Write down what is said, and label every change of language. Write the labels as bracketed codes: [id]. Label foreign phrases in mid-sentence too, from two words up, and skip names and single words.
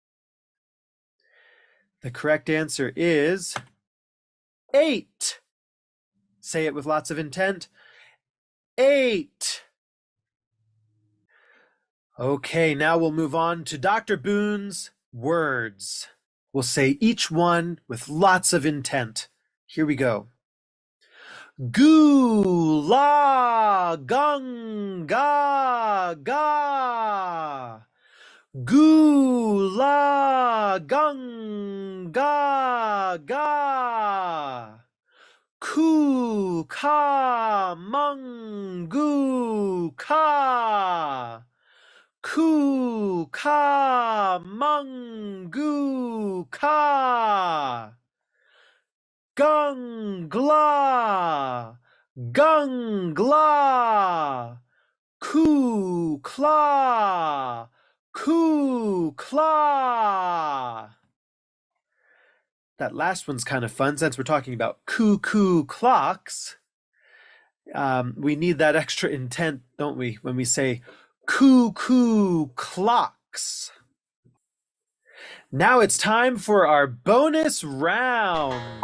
[en] The correct answer is 8. Say it with lots of intent. 8. Okay, now we'll move on to Dr. Boon's words. We'll say each one with lots of intent. Here we go. Gu la gung ga ga. Gu la gung ga ga. Ku ka mung gu ka. Ku ka mung gu ka. Gung gla. Gung gla. Ku kla. Ku kla. That last one's kind of fun since we're talking about cuckoo clocks. We need that extra intent, don't we, when we say cuckoo clocks. Now it's time for our bonus round.